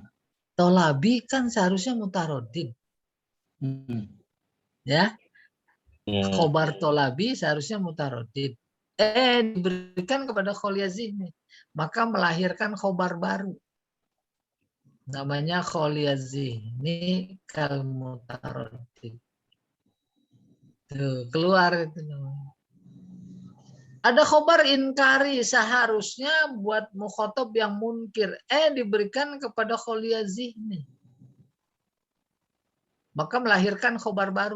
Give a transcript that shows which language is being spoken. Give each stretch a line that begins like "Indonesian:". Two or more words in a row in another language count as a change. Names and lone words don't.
Indonesian: Tolabi kan seharusnya mutaroddid. Ya.
Arabic: خبر طلبي
Indonesian: seharusnya mutaroddid. Diberikan kepada
Arabic: خالي الذهن.
Indonesian: Maka melahirkan khobar baru. Namanya
Arabic: خالي الذهن كالمتردد.
Indonesian: Tuh, keluar itu namanya. Ada
Arabic: خبر إنكاري
Indonesian: seharusnya buat mukhotob yang munkir. Diberikan kepada
Arabic: خالي الذهن.
Indonesian: Maka melahirkan khobar baru.